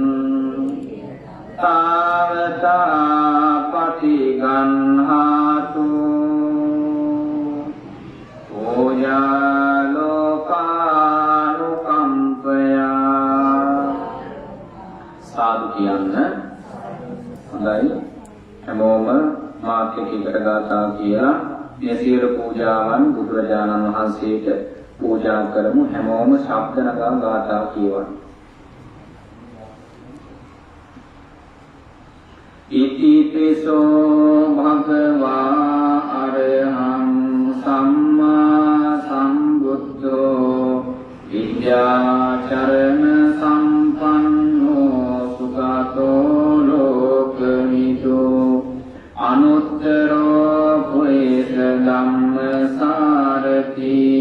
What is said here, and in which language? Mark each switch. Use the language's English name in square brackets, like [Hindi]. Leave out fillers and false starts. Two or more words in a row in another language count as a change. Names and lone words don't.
[Pali] තාවතා පටිගන්හාතු පූජා ලෝකානුකම්පයා [Sinhala] සාදු කියන්න හොඳයි හැමෝම මාත් එක්ක ගාථා කියලා මේ සියලු පූජාවන් බුදුරජාණන් වහන්සේට පූජා කරමු හැමෝම ශබ්ද නගා ගාථා කියවන්න [Pali] ඉති පිසෝ භගවා අරහං සම්මා සම්බුද්ධෝ විද්‍යාචරණ සම්පන්නෝ සුගතෝ ලෝකවිදෝ අනුත්තරෝ පුරිස ධම්ම සාරති